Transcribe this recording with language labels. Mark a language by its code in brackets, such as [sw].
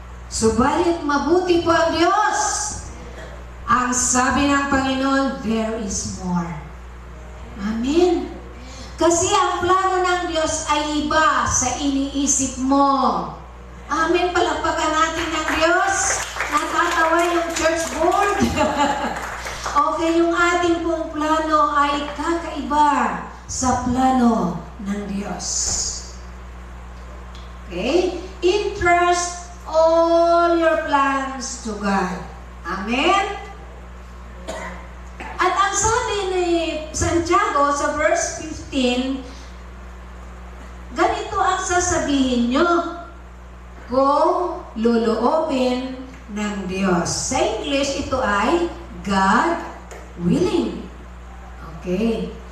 [tl] Subalit mabuti po ang Diyos. Ang sabi ng Panginoon, [en] there is more. [tl] Amen. Kasi ang plano ng Diyos ay iba sa iniisip mo. Amen. Palakpakan natin ng Diyos. Natatawa yung church board. Okay, yung ating pong plano ay kakaiba sa plano ng Diyos. [en] Okay? Entrust all your plans to God. Amen? [tl] At ang sabi ni Santiago sa verse 15, ganito ang sasabihin nyo kung luluobin ng Diyos. Sa English, ito ay [en] God willing. [tl] Okay.